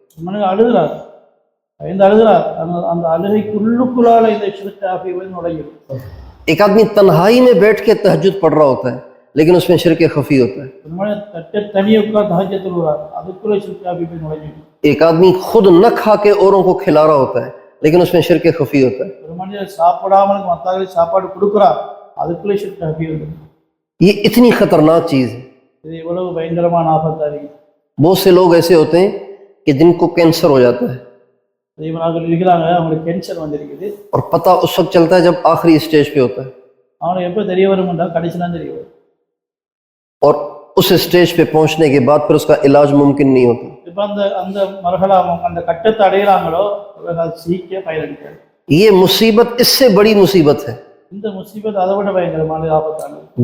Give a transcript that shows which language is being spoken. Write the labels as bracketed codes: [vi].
[ta] மனிதன் அழுகிறார், பயந்து அழுகிறார், அந்த அழுகைக்குள்ளுக்குள்ளால இந்த ஷிர்கே ஹஃபி வந்து நுழையும். [ur] ایک آدمی تنہائی میں بیٹھ کے تہجد پڑھ رہا ہوتا ہے لیکن اس میں شرک خفی ہوتا ہے. [ta] தனியாக உட்கார்ந்து தஹஜ்ஜுத் தொழுகிறார், அதுக்குள்ளே ஷிர்கே ஹஃபி போய் நுழையும். [ur] ایک آدمی خود نہ کھا کے اوروں کو کھلا رہا ہوتا ہے لیکن اس میں شرک خفی ہوتا ہے. [ta] ஒரு மனிதர் சாப்பிடாமல் மற்றவர்களுக்கு சாப்பாடு கொடுக்குறார், அதுக்குள்ளே ஷிர்கே ஹஃபி வருது. [ur] یہ اتنی خطرناک چیز ہے. [ta] இது இவ்வளவு பயங்கரமான ஆபத்தா இருக்கு. [ur] بہت سے لوگ ایسے ہوتے ہیں کہ جن کو کینسر ہو جاتا ہے [ta] தெய்வனாக இருக்கிறாங்க, அவங்களுக்கு கேன்சர் வந்திருக்குது. [ur] اور پتہ اس وقت چلتا ہے جب آخری اسٹیج پہ ہوتا ہے [ta] அவனுக்கு எப்போ தெரிய வரும்னா கடைசி தான் தெரிய வரும். [ur] اور اس اسٹیج پہ پہنچنے کے بعد پھر اس کا علاج ممکن نہیں ہوتا. [ta] இப்போ அந்த அந்த மரஹலா அந்த கட்டத்தை அடையிறாங்களோ அவர்கள் சீக்கிரம் பயனளிக்கிறார். [ur] یہ مصیبت اس سے بڑی مصیبت ہے. [ta] இந்த முசீபத் அதை விட பயங்கரமான ஆபத்தானது.